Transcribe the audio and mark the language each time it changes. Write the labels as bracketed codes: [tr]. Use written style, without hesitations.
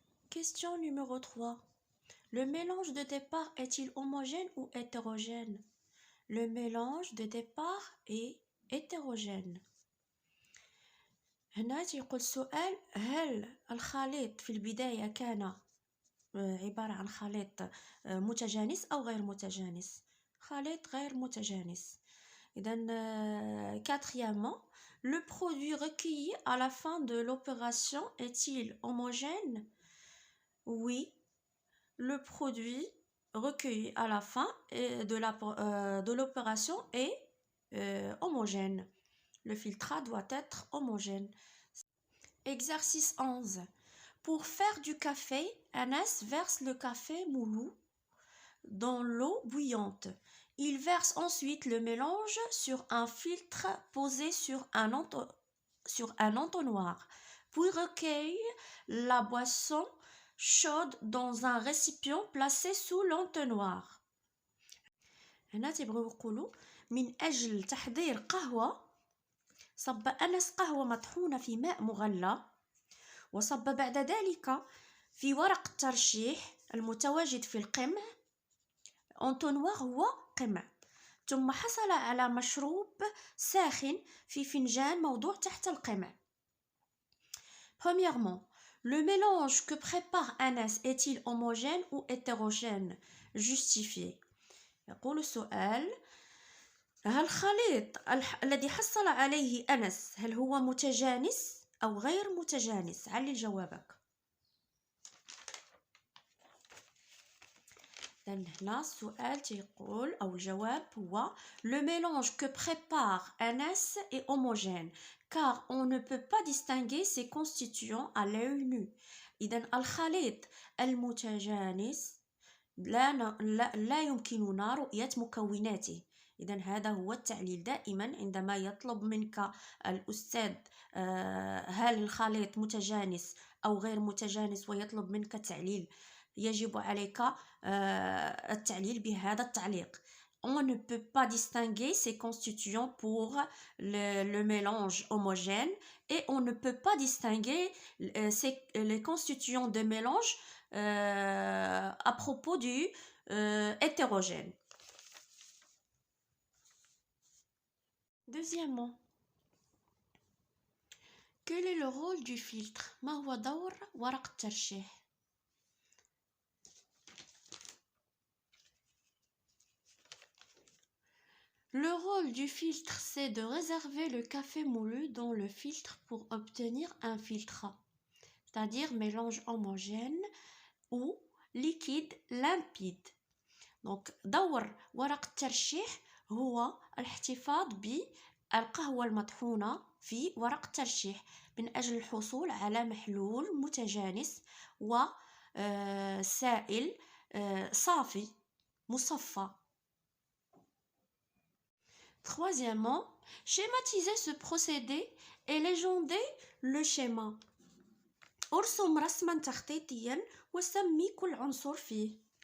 [fr] Question numéro 3. Le mélange de départ est-il homogène ou hétérogène? Le mélange de départ est hétérogène. [ar] هنا يقول السؤال هل الخليط في البداية كان عبارة عن خليط متجانس أو غير متجانس؟ خليط غير متجانس. إذن [fr] quatrièmement, le produit recueilli à la fin de l'opération est-il homogène? Oui, le produit recueilli à la fin de l'opération est homogène. Le filtrat doit être homogène. Exercice 11. Pour faire du café, Anas verse le café moulu dans l'eau bouillante. Il verse ensuite le mélange sur un filtre posé sur un entonnoir, puis recueille la boisson chaude dans un récipient placé sous l'entonnoir. [ar] هنا تيبغيو يقولوا من أجل تحضير قهوة صب أنس قهوة مطحونة في ماء مغلى وصب بعد ذلك في ورق الترشيح المتواجد في القمع. انطونوار هو قمع. ثم حصل على مشروب ساخن في فنجان موضوع تحت القمع. [fr] Premièrement, le mélange que prépare Anas est-il homogène ou hétérogène? Justifié. [ar] يقول السؤال هل الخليط الذي حصل عليه أنس هل هو متجانس أو غير متجانس؟ علل جوابك. هنا السؤال تيقول أو الجواب هو [fr] le mélange que prépare Anas est homogène car on ne peut pas distinguer ses constituants à l'œil nu. [ar] إذن الخليط المتجانس لا يمكننا رؤية مكوناته. إذن هذا هو التعليل. دائما عندما يطلب منك الأستاذ هل الخليط متجانس أو غير متجانس ويطلب منك تعليل يجب عليك التعليل بهذا التعليق. [fr] On ne peut pas distinguer ces constituants pour le mélange homogène et on ne peut pas distinguer les constituants de mélange à propos du hétérogène. Deuxièmement, quel est le rôle du filtre? [ar] ما هو دور ورق الترشيح؟ [fr] Le rôle du filtre, c'est de réserver le café moulu dans le filtre pour obtenir un filtrat, c'est-à-dire mélange homogène ou liquide limpide. Donc, [ar] دور ورق الترشيح هو الاحتفاظ بالقهوة المطحونة في ورق الترشيح من أجل الحصول على محلول متجانس وسائل صافي مصفى. [fr] Troisièmement, schématiser ce procédé et légender le schéma. [ar] ارسم رسما تخطيطيا وسمي كل عنصر فيه.